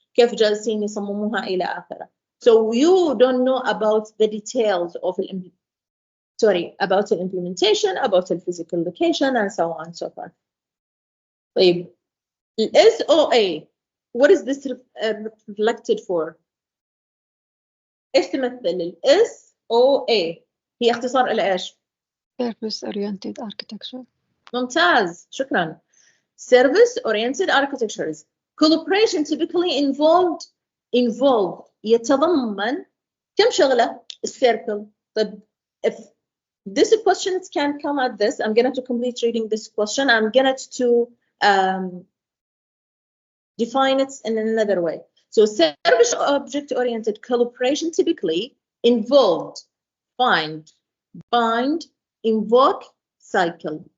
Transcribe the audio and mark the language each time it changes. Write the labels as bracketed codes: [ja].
[ar] كيف جالسين يصمموها إلى آخره. [en] So you don't know about the details of about the implementation, about the physical location, and so on and so forth. طيب, SOA, what is this reflected for? [ar] إيش تمثل ال SOA؟ هي اختصار إلى إيش؟ [en] Service Oriented Architecture. [ar] ممتاز، شكرا. [en] Service Oriented Architectures. Collaboration typically involve [ar] يتضمن كم شغلة؟ السيركل. [en] طيب if this questions can come at this, I'm going to complete reading this question. I'm going to define it in another way. So service object-oriented collaboration typically involved find, bind, invoke, cycle.